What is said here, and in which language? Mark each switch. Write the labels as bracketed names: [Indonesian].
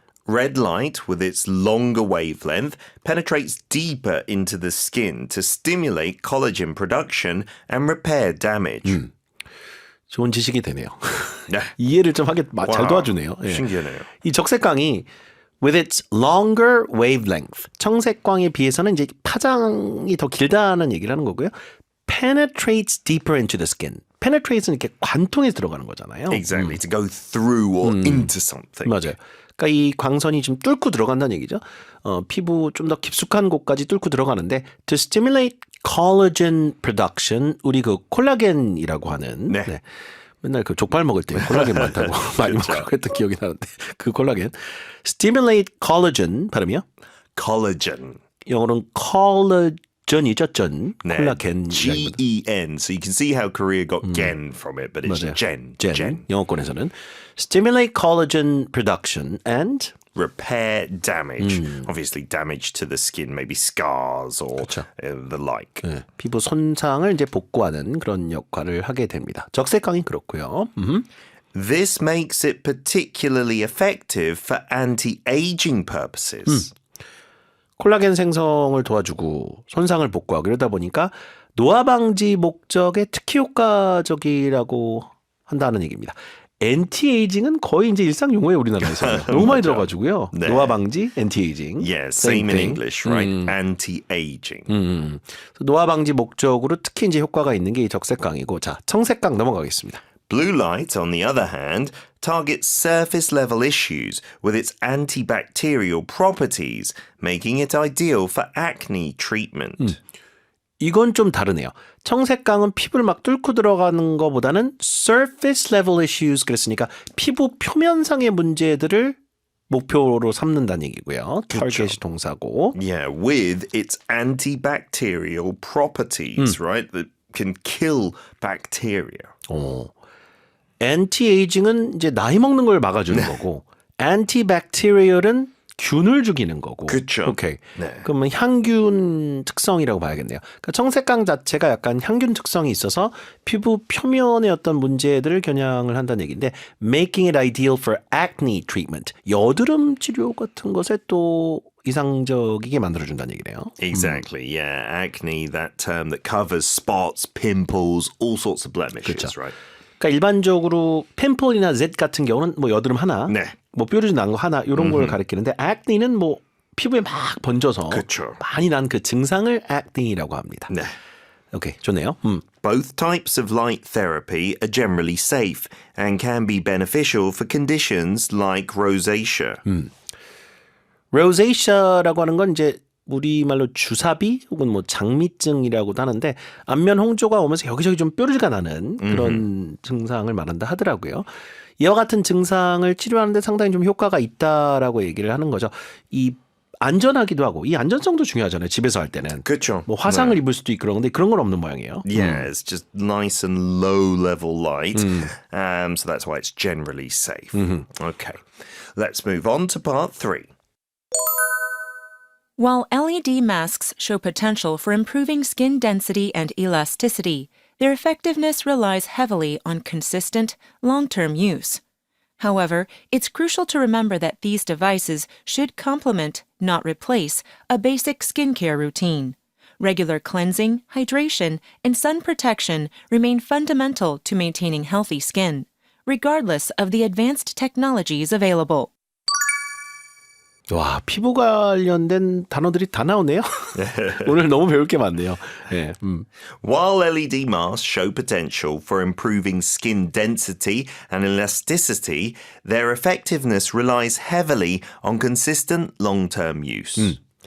[English] Red light, with its longer wavelength, penetrates deeper into the skin to stimulate collagen production and repair damage. [Korean] 좋은 지식이 되네요. 네. 이해를 좀 하게 잘 도와주네요. 예. 신기하네요. 이 적색광이 [English] with its longer wavelength, [Korean] 청색광에 비해서는 이제 파장이 더 길다는 얘기를 하는 거고요. [English] penetrates deeper into the skin. [Korean] penetrate는 이렇게 관통에 들어가는 거잖아요. [English] Exactly, to go through or into something. [Korean] 맞아요. 그러니까 이 광선이 좀 뚫고 들어간다는 얘기죠. 피부 좀 더 깊숙한 곳까지 뚫고 들어가는데 [English] to stimulate collagen production, [Korean] 우리 그 콜라겐이라고 하는 네. 네. 맨날 그 족발 먹을 때 콜라겐 많다고 많이 먹고 했던 기억이 나는데 그 콜라겐 [English] stimulate collagen [Korean] 발음이요? [English] Collagen. [Korean] 영어로는 콜라겐이죠, 전. 네. 콜라겐. [English] G-E-N. So you can see how Korea got gen from it, but it's [Korean] 맞아요. [English] gen. [Korean] 영어권에서는 [English] stimulate collagen production and Repair damage. Obviously damage to the skin, maybe scars or the like. [Korean] 네, 피부 손상을 이제 복구하는 그런 역할을 하게 됩니다. 적색광이 그렇고요. [English] This makes it particularly effective for anti-aging purposes. [Korean] 콜라겐 생성을 도와주고 손상을 복구하고 이러다 보니까 노화 방지 목적에 특히 효과적이라고 한다는 얘기입니다. 엔티에이징은 거의 이제 일상 용어예요, 우리나라에서. 너무 많이 들어가지고요. 네. 노화 방지, 엔티에이징. [English] Yeah, same in thing. English, right? Anti-aging. [Korean] 그래서 노화 방지 목적으로 특히 이제 효과가 있는 게 이 적색강이고, 자, 청색강 넘어가겠습니다. [English] Blue light, on the other hand, targets surface level issues with its antibacterial properties, making it ideal for acne treatment. [Korean] 이건 좀 다르네요. 청색강은 피부를 막 뚫고 들어가는 것보다는 [English] surface level issues [Korean] 그랬으니까 피부 표면상의 문제들을 목표로 삼는다는 얘기고요. target이 동사고. [English] Yeah, with its antibacterial properties, right? That can kill bacteria. [Korean] anti-aging은 이제 나이 먹는 걸 막아주는 거고, antibacterial은 균을 죽이는 거고. 그쵸. 오케이. 네. 그러면 향균 특성이라고 봐야겠네요. 그러니까 청색강 자체가 약간 향균 특성이 있어서 피부 표면의 어떤 문제들을 겨냥을 한다는 얘기인데, [English] making it ideal for acne treatment. [Korean] 여드름 치료 같은 것에 또 이상적이게 만들어준다는 얘기네요. [English] Exactly, yeah. Acne, that term that covers spots, pimples, all sorts of blemishes, [Korean] 그쵸. [English] right? [Korean] 그러니까 일반적으로 핀플이나 Z 같은 경우는 뭐 여드름 하나, 네. 뭐 뾰루지 난 거 하나 이런 걸 가리키는데 acne는 뭐 피부에 막 번져서 그쵸. 많이 난 그 증상을 acne라고 합니다. 네. 오케이, 좋네요. [English] Both types of light therapy are generally safe and can be beneficial for conditions like rosacea. [Korean] 로제이샤라고 하는 건 이제 우리말로 주사비 혹은 뭐 장미증이라고도 하는데 안면 홍조가 오면서 여기저기 좀 뾰루지가 나는 그런 증상을 말한다 하더라고요. 이와 같은 증상을 치료하는데 상당히 좀 효과가 있다라고 얘기를 하는 거죠. 이 안전하기도 하고 이 안전성도 중요하잖아요. 집에서 할 때는. 그렇죠. 뭐 화상을 입을 수도 있고 그런데 그런 건 없는 모양이에요. [English] Yeah, it's just nice and low level light. So that's why it's generally safe. Okay, let's move on to part 3. While LED masks show potential for improving skin density and elasticity, their effectiveness relies heavily on consistent, long-term use. However, it's crucial to remember that these devices should complement, not replace, a basic skincare routine. Regular cleansing, hydration, and sun protection remain fundamental to maintaining healthy skin, regardless of the advanced technologies available. [Korean] 와, 피부 관련된 단어들이 다 나오네요. 오늘 너무 배울 게 많네요. 네, [English] While LED masks show potential for improving skin density and elasticity, their effectiveness relies heavily on consistent long-term use.